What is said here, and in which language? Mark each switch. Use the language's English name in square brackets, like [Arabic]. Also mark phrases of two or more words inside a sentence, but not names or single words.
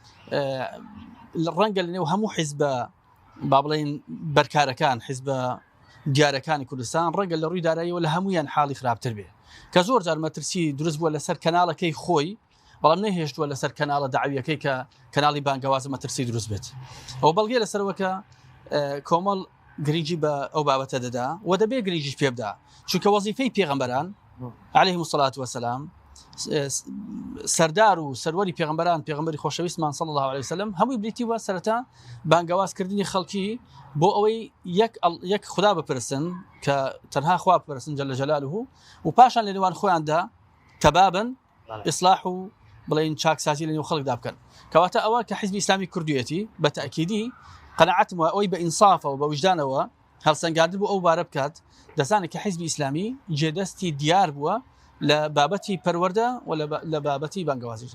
[Central Kurdish] ڕەنگە لەنێو هەموو حیزبە با بڵێن بەرکارەکان حیزبە دیارەکانی کوردستان ڕەنگە لە ڕووی داراییەوە لە هەمویان حاڵی خراپتر بێ کە زۆر جار مەترسی دروست بووە لەسەر کەناڵەکەی خۆی بەڵام نەهێشتووە لەسەر کەناڵە داعویەکەی کە کەناڵی بانگەوازە مەترسی دروست بێت ئەو بەڵگێ لەسەرەوەکە کۆمەڵ گرنگی بە ئەو بابەتە دەدا و دەبێ گرنگیش پێ بدە چونکە وەزیفەی پێغەمبەران [Arabic] عليهم الصلاة والسلام [Central Kurdish] سەردار و سەروەری پێغەمبەران پێغەمبەری خۆشەویستمان [Arabic] صلی الله عليه وسلم [Central Kurdish] هەمووی بریتیوە سەرەتا بانگەوازکردنی خەڵکی بۆ ئەوەی یەک خدا بپرسن کە تەنها خوا بپرسن [Arabic] جل جلاله [Central Kurdish] و پاشان لە نێوان خۆیاندا تەبابن ئیصلاح و بڵێن چاکسازی لە نێو خەڵکدا بکەن کەواتە ئەوە کە حیزبی ئیسلامی کوردویەتی بە تەئکیدی قەناعەتم وە ئەوەی بە ئینسافە و بە وجدانەوە هەڵسەنگاندن بۆ ئەو بارە بکات دەزانێت کە حیزبی ئیسلامی جێدەستی دیار بووە لە بابەتی پەروەردە و لە بابەتی بانگەوازیدا.